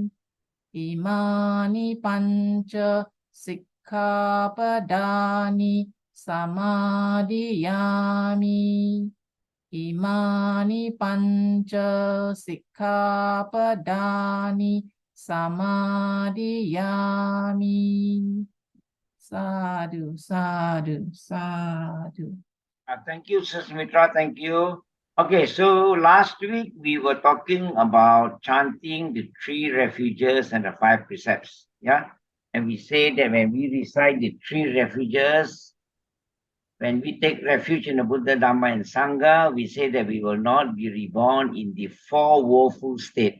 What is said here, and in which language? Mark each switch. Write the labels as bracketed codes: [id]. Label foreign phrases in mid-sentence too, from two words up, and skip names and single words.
[pi] Imani panca sikkhapadani samadhiyami. Imani panca sikkhapadani samadhiyami. Sadhu, sadhu, sadhu. [en] Thank you, Sister Mitra. Thank you. Okay, so last week we were talking about chanting the 3 refuges and the 5 precepts. Yeah. And we say that when we recite the 3 refuges, when we take refuge in the Buddha, Dhamma, and Sangha, we say that we will not be reborn in the 4 woeful state.